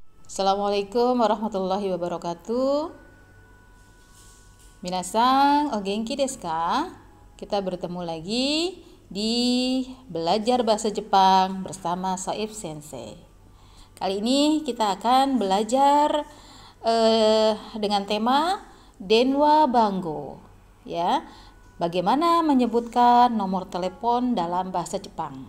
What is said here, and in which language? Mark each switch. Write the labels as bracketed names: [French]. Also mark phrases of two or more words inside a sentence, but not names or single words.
[Arabic] السلام عليكم ورحمة الله وبركاته. [Japanese] みなさん、お元気ですか? [Indonesian] Kita bertemu lagi di belajar bahasa Jepang bersama Saif Sensei. Kali ini kita akan belajar dengan tema [Japanese] 電話番号, [Indonesian] ya. Bagaimana menyebutkan nomor telepon dalam bahasa Jepang?